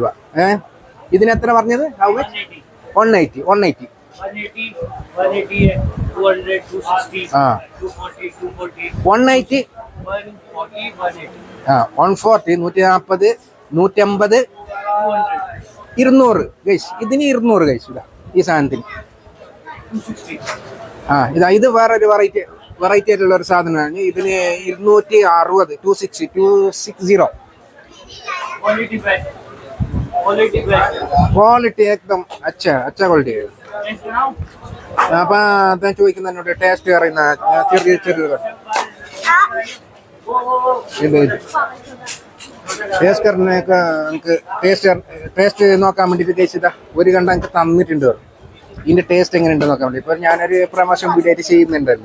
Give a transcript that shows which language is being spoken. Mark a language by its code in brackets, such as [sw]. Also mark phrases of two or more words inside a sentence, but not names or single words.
[ml] ഇതിന് എത്ര പറഞ്ഞത്? 180 180 ആ 180 ആ 140 140 150 200 ഗൈസ്. ഇതിന് 200 ഗൈസ്. ഇതാ ഈ സാധനത്തിന്. ആ ഇത് വേറൊരു വെറൈറ്റി ആയിട്ടുള്ള ഒരു സാധനമാണ്. ഇതിന് 260 260 ക്വാളിറ്റി [hi] एकदम अच्छा क्वालिटी है. [ml] അപ്പൊ ഞാൻ ചോദിക്കുന്നതിനോട് ടേസ്റ്റ് അറിയുന്ന ചെറിയ ടേസ്റ്റ് കറിനൊക്കെ നമുക്ക് ടേസ്റ്റ് നോക്കാൻ വേണ്ടിയിട്ട് കഴിച്ചതാ ഒരു കണ്ട എനിക്ക് തന്നിട്ടുണ്ട്. ഇതിന്റെ ടേസ്റ്റ് എങ്ങനെയുണ്ട് നോക്കാൻ വേണ്ടി. ഇപ്പൊ ഞാനൊരു [en] promotion video [ml] ആയിട്ട് ചെയ്യുന്നുണ്ടല്ലോ.